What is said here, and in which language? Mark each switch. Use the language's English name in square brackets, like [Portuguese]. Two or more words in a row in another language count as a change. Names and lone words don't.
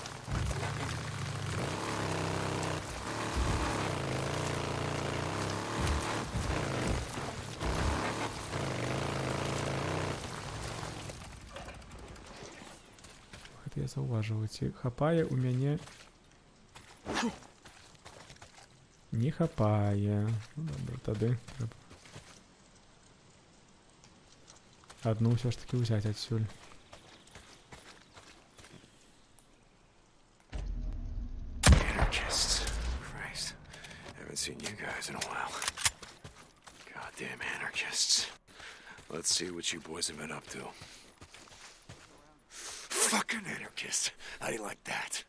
[Belarusian] Я заўважыў, ці хапае ў мяне... Не хапае. Ну, добра, тады трэба адну ўсё ж такі ўзяць адсюль. [English] Anarchists. Christ. Haven't seen you guys in a while. Goddamn anarchists. Let's see what you boys have been up to. Fucking anarchist. How do you like that?